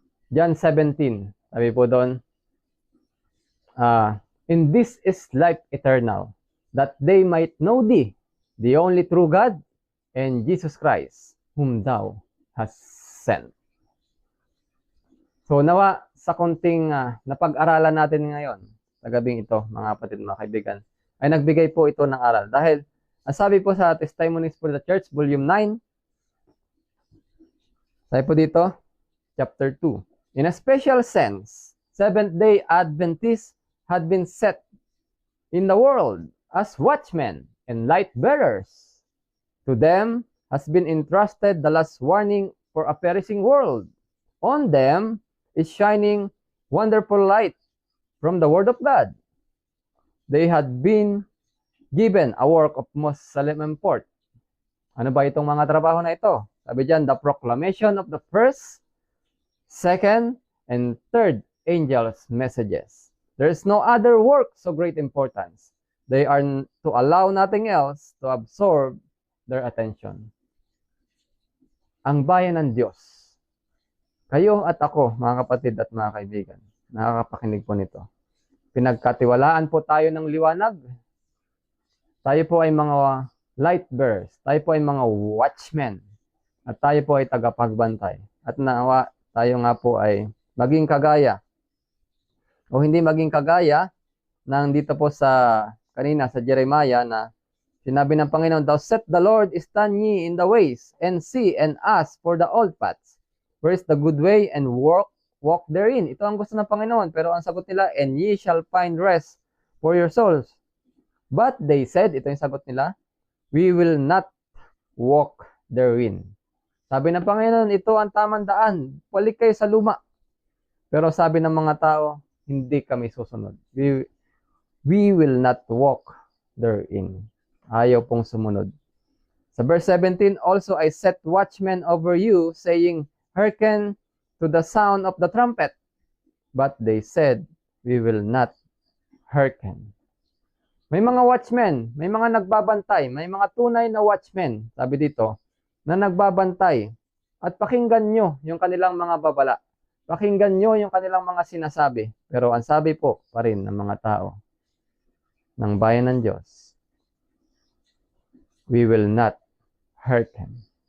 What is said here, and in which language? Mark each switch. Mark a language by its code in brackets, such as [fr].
[en] John 17, [tl] sabi po doon, [en] in this is life eternal, that they might know thee, the only true God, and Jesus Christ, whom thou hast sent. [tl] So nawa sa konting napag-aralan natin ngayon, sa gabing ito, mga kapatid, mga kaibigan, ay nagbigay po ito ng aral. Dahil, ang sabi po sa [en] Testimonies for the Church, Volume 9, [tl] sabi po dito, [en] Chapter 2, in a special sense, Seventh-day Adventists had been set in the world as watchmen and light bearers. To them has been entrusted the last warning for a perishing world. On them is shining wonderful light from the Word of God. They had been given a work of most solemn import. [tl] Ano ba itong mga trabaho na ito? Sabi dyan, [en] the proclamation of the first, second, and third angels' messages. There is no other work so great importance. They are to allow nothing else to absorb their attention. [tl] Ang bayan ng Diyos. Kayo at ako, mga kapatid at mga kaibigan, nakakapakinig po nito. Pinagkatiwalaan po tayo ng liwanag. Tayo po ay mga light bearers. Tayo po ay mga watchmen. At tayo po ay tagapagbantay. At nawa tayo nga po ay maging kagaya o hindi maging kagaya ng dito po sa kanina sa Jeremiah na sinabi ng Panginoon, [en] thou set the Lord, stand ye in the ways, and see and ask for the old paths. Where is the good way, and walk therein. [tl] Ito ang gusto ng Panginoon. Pero ang sagot nila, [en] and ye shall find rest for your souls. But they said, [tl] ito yung sagot nila, [en] we will not walk therein. [tl] Sabi ng Panginoon, ito ang tamang daan. Balik kayo sa luma. Pero sabi ng mga tao, hindi kami susunod. [en] We will not walk therein. [tl] Ayaw pong sumunod. [en] Sa verse 17, also I set watchmen over you, saying, hearken to the sound of the trumpet. But they said, we will not hearken. [tl] May mga watchmen, may mga nagbabantay, may mga tunay na watchmen, sabi dito, na nagbabantay. At pakinggan nyo yung kanilang mga babala. Pakinggan nyo yung kanilang mga sinasabi. Pero ang sabi po pa rin ng mga tao, ng bayan ng Diyos, [en] we will not hearken.